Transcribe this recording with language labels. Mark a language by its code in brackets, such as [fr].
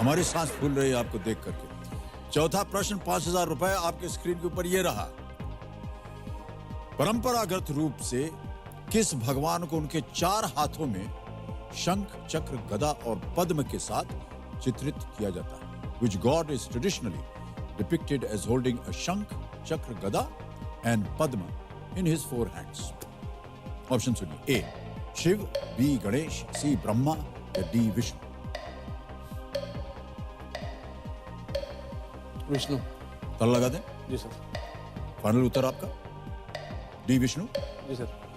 [hi] हमारी सांस फूल रही है आपको देख करके। चौथा प्रश्न, 5000 रुपए आपके स्क्रीन के ऊपर ये रहा। परंपरागत रूप से किस भगवान को उनके 4 हाथों में शंख, चक्र, गदा और पद्म के साथ चित्रित किया जाता है? [en] Which god is traditionally depicted as holding a shankh, chakra, gada and padma in his 4 hands? [hi] Option सुनिए, ए शिव, बी गणेश, सी ब्रह्मा या डी विष्णु। विष्णु। ताला लगा दें? जी सर। फाइनल उत्तर आपका डी विष्णु? जी सर।